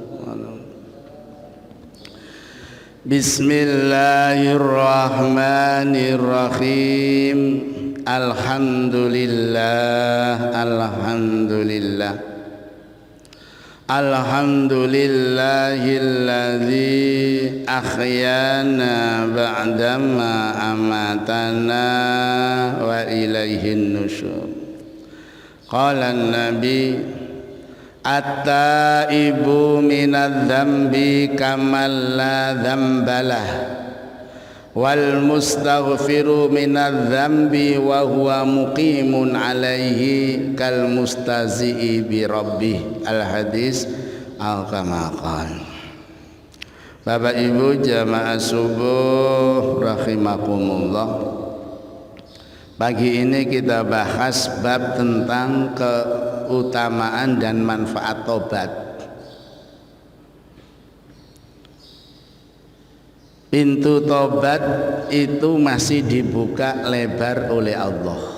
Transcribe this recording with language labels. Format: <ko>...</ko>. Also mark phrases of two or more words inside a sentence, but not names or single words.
<ar>Bismillahirrahmanirrahim. Alhamdulillah. الحمد لله الذي أحيانا بعد ما أماتنا وإليه النشور. قال النبي التائب من الذنب كمن لا ذنب له والمستغفر من الذنب وهو مقيم عليه كالمستهزئ بربه. الحديث كما قال.</ar> <id>Bapak Ibu jamaah subuh rahimakumullah, pagi ini kita bahas bab tentang keutamaan dan manfaat tobat. Pintu tobat itu masih dibuka lebar oleh Allah.</id>